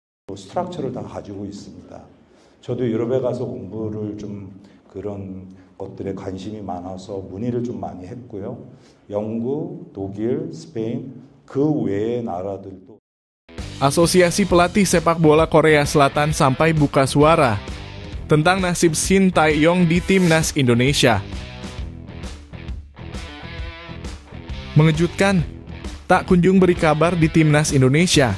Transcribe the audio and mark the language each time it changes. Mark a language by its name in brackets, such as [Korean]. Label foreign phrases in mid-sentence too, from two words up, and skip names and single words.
[Korean] 스트럭처를 다 가지고 있습니다. 저도 유럽에 가서 공부를 좀 그런 것들에 관심이 많아서 문의를 좀 많이 했고요. 영국, 독일, 스페인, 그 외의 나라들도. [Indonesian] Asosiasi Pelatih Sepak Bola Korea Selatan sampai buka suara tentang nasib Shin Tae-yong di Timnas Indonesia. Mengejutkan, tak kunjung beri kabar di Timnas Indonesia.